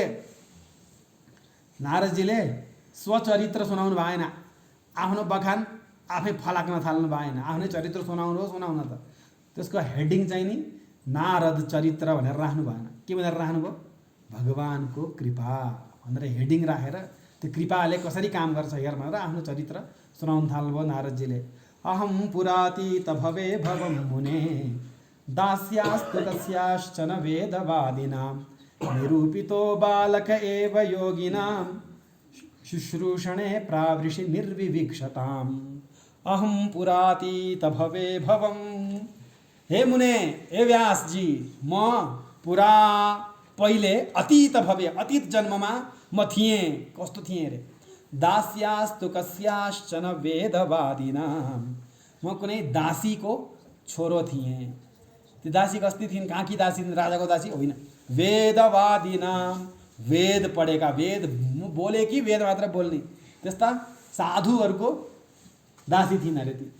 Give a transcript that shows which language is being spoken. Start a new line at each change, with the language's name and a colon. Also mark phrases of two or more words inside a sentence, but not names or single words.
Nepali: नारदजीले स्वचरित्र सुनाउनु भएन, आफ्नो बखान आफै फलाक्न थाल्नु भएन, आफ्नै चरित्र सुनाउनु त त्यसको हेडिङ चाहिँ नि नारद चरित्र भनेर राख्नु भएन। के भनेर राख्नुभयो, भगवानको कृपा भनेर हेडिङ राखेर त्यो कृपाले कसरी काम गर्छ हेर भनेर आफ्नो चरित्र सुनाउन थाल्नुभयो नारदजीले।
Sanskrit: अहम पुरातीत भवे भवम मुने दास्यास्तु तस्याश्चन वेदवादिनां निरूपितो बालक एव योगिनां शुश्रूषणे प्रावृषि निर्विवीक्षताम्। अहम पुरातीत भवे भवम, हे मुने, हे व्यास जी,
Nepali: म पुरा पहिले अतीत भव्य अतीत जन्ममा म थिएँ। कस्तो थिएँ अरे,
Sanskrit: दास्यास्तु कस्याश्चन वेदवादिनाम,
Nepali: म कुनै दासीको छोरो थिएँ। त्यो दासी कस्ती थिइन्, कहाँ कि दासी थिइन्, राजाको दासी होइन, वेदवादिनाम, वेद पढेका, वेद बोले कि वेद मात्र बोल्ने त्यस्ता साधुहरूको दासी थिइन् अरे ती।